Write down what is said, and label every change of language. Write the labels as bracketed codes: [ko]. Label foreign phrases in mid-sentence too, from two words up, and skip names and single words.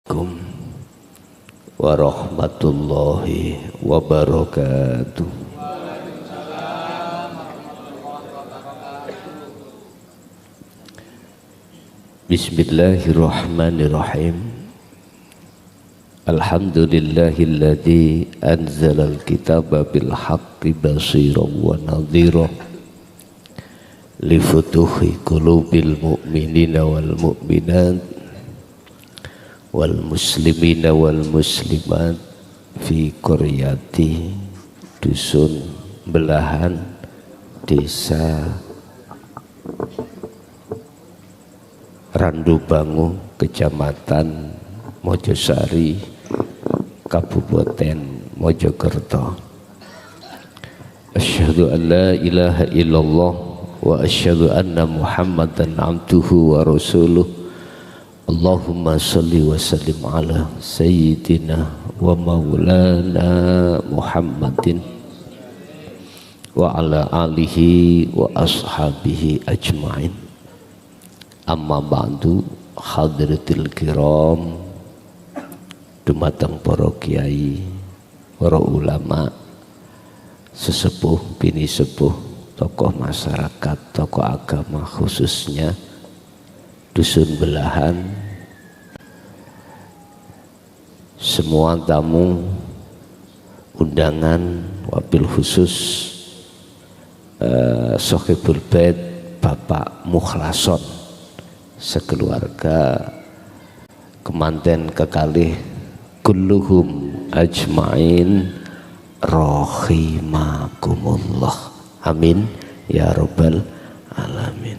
[ar] السلام عليكم ورحمة الله وبركاته. Bismillahirrahmanirrahim. الحمد لله الذي أنزل الكتاب بالحق بشيرا و نذيرا لفتوح قلوب المؤمنين والمؤمنات والمسلمين والمسلمات في قرية [id] dusun belahan desa Randubangu kecamatan Mojosari Kabupaten Mojokerto. [ar] أشهد أن لا إله إلا الله وأشهد أن محمدا عبده ورسوله. اللهم صل وسلم على سيدنا ومولانا محمد وعلى آله وأصحابه أجمعين. أما بعد, حضرات الكرام, [jv] dumateng para kiai, para ulama, sesepuh, bini sepuh, [id] tokoh masyarakat, tokoh agama, khususnya dusun belahan, semua tamu undangan, [ar] وبالخصوص صاحب البيت [id] Bapak Mukhlason sekeluarga, [jv] kemanten kekalih [ar] كلهم أجمعين رحمكم الله، آمين يا رب العالمين.